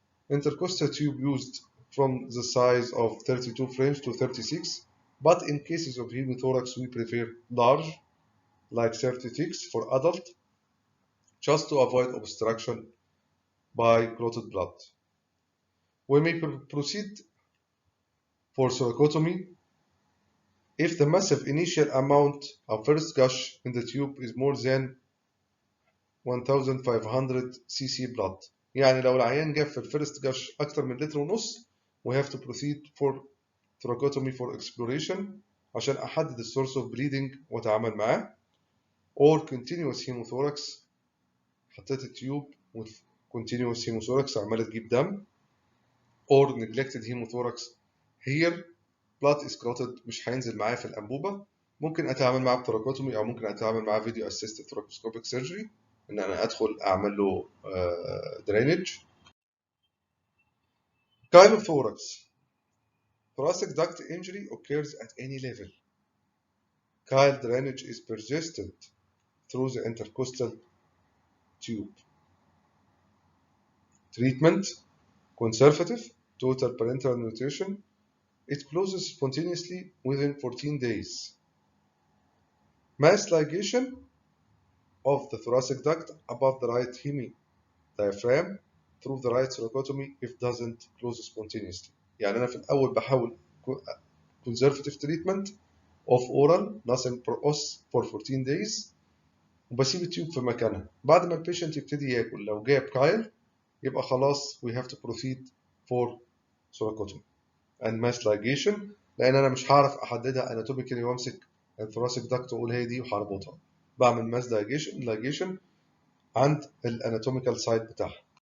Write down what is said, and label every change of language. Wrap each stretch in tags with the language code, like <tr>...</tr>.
<en>Intercostal tube used from the size of 32 French to 36, but in cases of hemothorax we prefer large, like 36 for adult, just to avoid obstruction by clotted blood. We may proceed for thoracotomy if the massive initial amount of first gush in the tube is more than 1500 cc blood.</en> <ar>يعني لو العيان جاب في الفيرست جاش أكتر من لتر ونص</ar> <en>we have to proceed for thoracotomy for exploration</en> <ar>عشان أحدد السورس of bleeding وأتعامل معاه.</ar> <en>or continuous hemothorax،</en> <ar>حطيت التيوب</ar> <en>with continuous hemothorax</en> <ar>عمالة تجيب دم.</ar> <en>or neglected hemothorax، here blood is clotted</en> <ar>مش هينزل معايا في الأنبوبة، ممكن أتعامل معاه بثوراكوتومي أو ممكن أتعامل معاه</ar> <en>video assisted thoracoscopic surgery,</en> <ar>إن أنا أدخل أعمل له درينج.</ar> <en>Chylothorax. Thoracic duct injury occurs at any level. Chyle drainage is persistent through the intercostal tube. Treatment: conservative, total parenteral nutrition. It closes spontaneously within 14 days. Mass ligation of the thoracic duct above the right hemi-diaphragm through the right thoracotomy if doesn't close spontaneously.</en> <ar>يعني أنا في الأول بحاول</ar> <en>conservative treatment of oral nothing per os for 14 days</en> <ar>وبسيب التيوب في مكانها. بعد ما البيشنت يبتدي ياكل لو جاب كايل يبقى خلاص</ar> <en>we have to proceed for thoracotomy and mass ligation،</en> <ar>لأن أنا مش هعرف أحددها anatomically وأمسك الثوراسيك داكت وأقول هي دي وهربطها. بعمل ماس ligation عند الاناتوميكال سايت بتاعها.</ar>